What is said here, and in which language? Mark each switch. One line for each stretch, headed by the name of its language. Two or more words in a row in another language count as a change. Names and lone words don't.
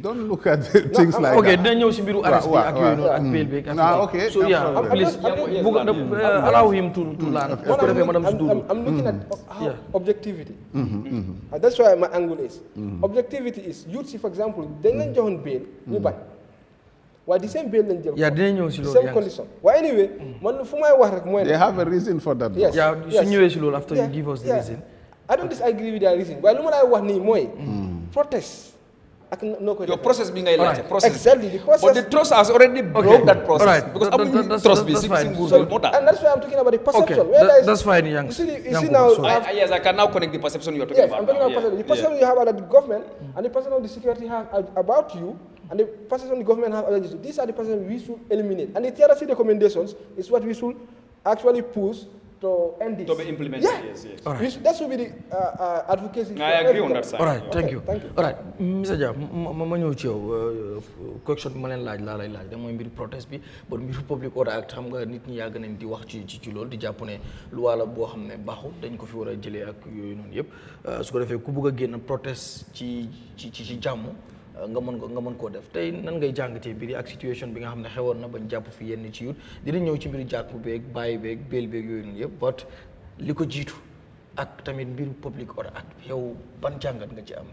English: Don't look at things like okay, that.
Wolof: dinañ ñëw ci mbiru arrest bi ak yooyu noonu ak bail bi ak
English: okay. So please allow him to land. I'm looking at objectivity. That's why my angle is. Objectivity is youth, for example,
Wolof: dañ leen joxoon bail ñu bañ.
English: Why the same bail
Wolof: lañ jël. dinañ ñëw ci loolu
English: same condition. Well, anyway,
Wolof: man fu may wax rek mooy
English: they have a reason for that. Yes.
Wolof: su ñëwee ci loolu
English: after you give us the reason. I don't disagree with their reason.
Wolof: Waaye lu ma lay wax nii mooy protest.
English: Your process being a process. Exactly, the process. But the trust has already broke that process. Because that's fine. And that's why I'm talking about the perception. That's fine, young. You see now. Yes, I can now connect the perception you are talking about. I'm talking about perception. The perception you have about the government and the perception of the security have about you and the perception the government have about you. These are the perceptions we should eliminate. And the TRC recommendations is what we should actually push to end this. To be implemented, yes. All right. That should be the advocacy. I agree on that side. All right, thank you. Thank you. All right, Mr.
Wolof: Dia, ma ñëw ci yow question bi ma leen laaj laa lay laaj da mooy mbir protest bi bon mbiru Public Order Act xam nga nit ñi yàgg nañ di wax ci loolu di jàpp ne loi la boo xam ne baaxul dañ ko fi war a jëlee ak yooyu noonu yëpp su ko defee ku bëgg a génn protest ci jàmm nga mën koo def tey nan ngay jàngatee mbir yi ak situation bi nga xam ne xewoon na bañ jàpp fi yenn ci yut dinañ ñëw ci mbiru jàpp beeg bàyyi beeg béel beeg yooyu noonu yëpp but li ko jiitu ak tamit mbiru Public Order Act bi yow ban jàngat nga ci am.